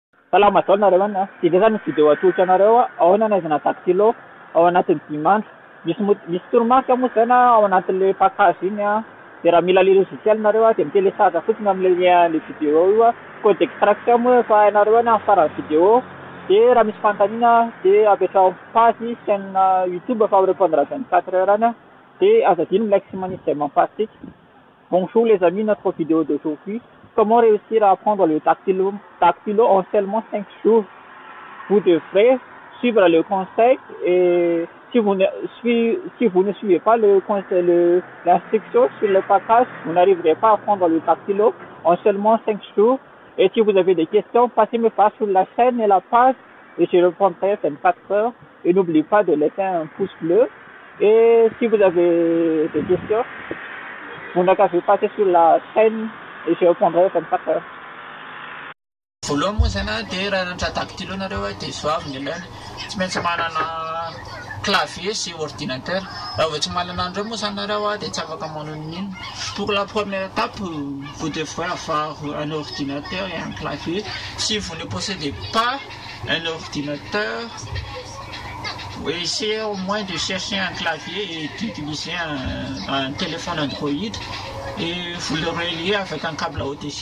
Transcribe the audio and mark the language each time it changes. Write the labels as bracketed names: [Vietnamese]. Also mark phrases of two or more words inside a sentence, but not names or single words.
[Malagasy] Salama taona nareo any ty dia zany video atolotra anareo ao nanazana dactylo ao anatin'ny dimandry misy toromarika moa zany ao anatin'le pacage iny dia raha mila [French] le logiciel [Malagasy] nareo dia mitelesage fotsiny amin'le lien le vidéo io [French] code d'extraction [Malagasy] moa efa hainareo any amin'ny faran'ny vidéo dia raha misy fanontaniana dia apetrao page chaîne YouTube fa [French] répondre à 24 heures [Malagasy] any dia azadino like sy manisy izay mampasika. [French] Bonjour les amis, notre vidéo d'aujourd'hui, comment réussir à apprendre le dactylo en seulement 5 jours. Vous devrez suivre le conseil et si vous ne suivez pas l'instruction sur le package, vous n'arriverez pas à apprendre le dactylo en seulement 5 jours. Et si vous avez des questions, passez-moi pas sur la chaîne et la page et je répondrai 24 heures. Et n'oubliez pas de laisser un pouce bleu. Et si vous avez des questions, vous n'avez qu'à passer sur la chaîne et je répondrai 24 heures. [Malagasy] Voalohany moa zany dia raha nanatra dactylo nareo dia zao avy ny ilaina tsy maintsy manana clavier sy ordinateur. Raha vao tsy manana an'ireo moa zany nareo dia tsy afaka manao n'inona. [French] Pour la première étape, vous devrez avoir un ordinateur et un clavier. Si vous ne possédez pas un ordinateur, essayez au moins de chercher un clavier et d'utiliser un téléphone Android et vous le reliez avec un câble OTG.